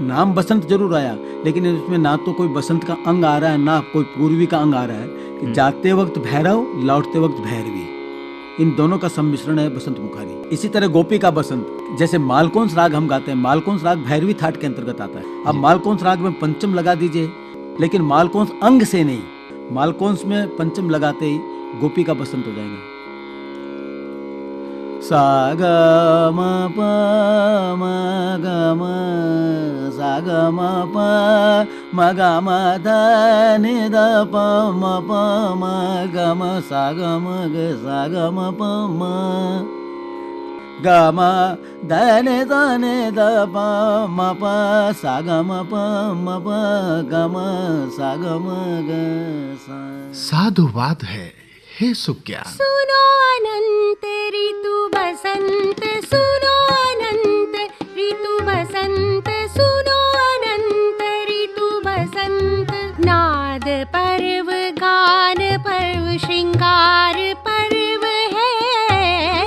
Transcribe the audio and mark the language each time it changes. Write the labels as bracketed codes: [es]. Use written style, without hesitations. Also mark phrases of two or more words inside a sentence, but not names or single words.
[hi] नाम बसंत जरूर आया लेकिन इसमें ना तो कोई बसंत का अंग आ रहा है ना कोई पूर्वी का अंग आ रहा है कि जाते वक्त भैरव, लौटते वक्त भैरवी, इन दोनों का सम्मिश्रण है बसंत मुखारी। इसी तरह गोपी का बसंत, जैसे मालकोंस राग हम गाते हैं, मालकोंस राग भैरवी थाट के अंतर्गत आता है। अब मालकोंस राग में पंचम लगा दीजिए, लेकिन मालकोंस अंग से नहीं, मालकोंस में पंचम लगाते ही गोपी का बसंत हो जाएगा। सा ग म प म ग म सा ग म प म ग म ध नि ध प म प म ग म सा ग म ग सा ग म प म ग म ध नि ध प म प सा ग म प म प ग म सा ग म ग सा। साधुवाद है हे सुज्ञान। सुनो अनंत ऋतु बसंत, सुनो अनंत ऋतु बसंत, सुनो अनंत ऋतु बसंत। नाद पर्व, गान पर्व, श्रृंगार पर्व है।